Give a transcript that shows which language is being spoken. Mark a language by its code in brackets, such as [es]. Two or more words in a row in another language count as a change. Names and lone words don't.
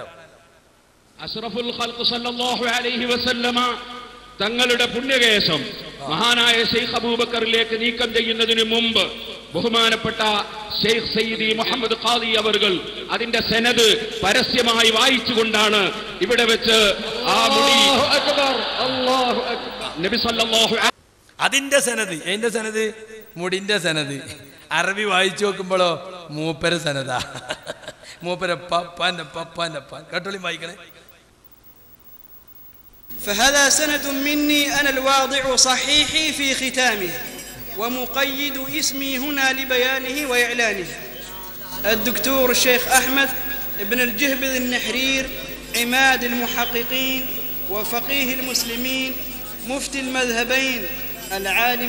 [ar] أشرف الخلق صلى الله عليه وسلم [ml] തങ്ങളുടെ പുണ്യകേശം മഹാനായ ഷെയ്ഖ് അബൂബക്കറിലേക്ക് നീക്കം ചെയ്യുന്നതിന് മുമ്പ് ബഹുമാനപ്പെട്ട ഷെയ്ഖ് സയ്യിദി മുഹമ്മദ് ഖാദി അവർകൾ അതിന്റെ സനദ് പരസ്യമായി വായിച്ചുകൊണ്ടാണ് ഇവിടെ വെച്ച് ആ മുടി നബി സല്ലല്ലാഹു അതിന്റെ സനദ്, എന്റെ സനദ്, മുടിന്റെ സനദ് അറബി വായിച്ചു നോക്കുമ്പോഴോ മൂപ്പര സനദാ, മൂപ്പര പപ്പാന്റെ പപ്പാന്റെ പ. കേട്ടോളി വായിക്കണേ. [ar] فهذا سند مني أنا الواضع صحيحي في ختامه ومقيد اسمي هنا لبيانه وإعلانه. الدكتور الشيخ أحمد بن الجهبذ النحرير، عماد المحققين وفقيه المسلمين، مفتي المذهبين، العالم